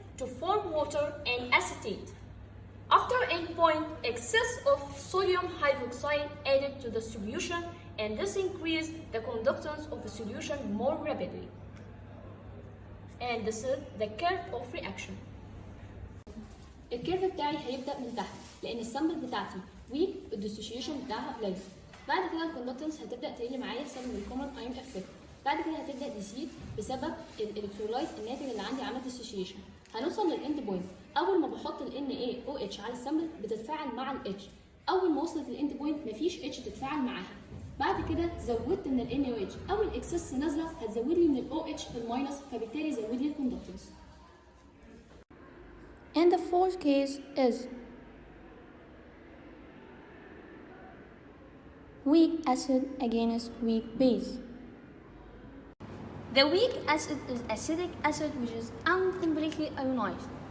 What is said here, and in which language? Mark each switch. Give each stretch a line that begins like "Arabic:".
English: to form water and acetate. After endpoint, excess of sodium hydroxide added to the solution, and this increased the conductance of the solution more rapidly. And this is the curve of reaction.
Arabic: الكيرف بتاعي هيبدأ من تحت لأن السامبل بتاعتي ويك الديسوشيشن بتاعها قليل. بعد كده الكوندكتنس هتبدأ تقل معايا بسبب الكومن ايون افكت. بعد كده هتبدأ تزيد بسبب الالكترولايت الناتج اللي عندي عمل ديسوشيشن. هنوصل للاند بوينت. أول ما بحط ال NaOH على السامبل بتتفاعل مع ال H. أول ما وصلت للاند بوينت مفيش H تتفاعل معاها. بعد كده زودت من ال NaOH أو الإكسس نازلة هتزود لي من ال OH الماينس فبالتالي زود لي الكوندكتنس.
English: And the fourth case is weak acid against weak base. The weak acid is acidic acid which is uncompletely ionized.